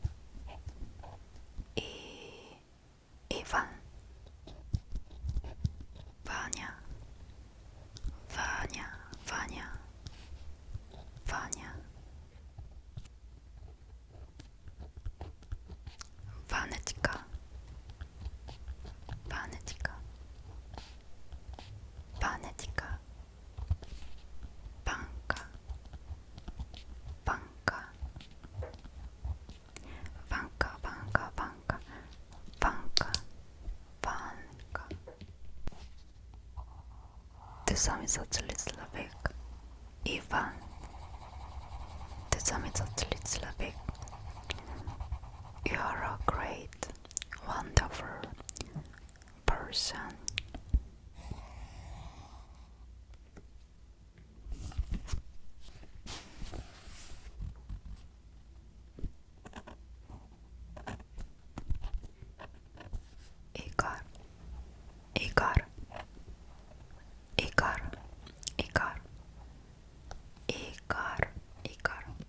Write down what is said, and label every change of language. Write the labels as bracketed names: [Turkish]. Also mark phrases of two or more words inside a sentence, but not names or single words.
[Russian] Иван, Ваня, Ваня, Ваня, Ваня, Ванечка, Ванечка, Ванечка, Банка, Банка, Банка, Банка, Банка, Банка, Банка. [Polish] Ty zamyślny człowiek, Iwan. Ty zamyślny człowiek. [English] You are a great, wonderful person. Igor, Igor, Igor, Igor, Igor, Igor,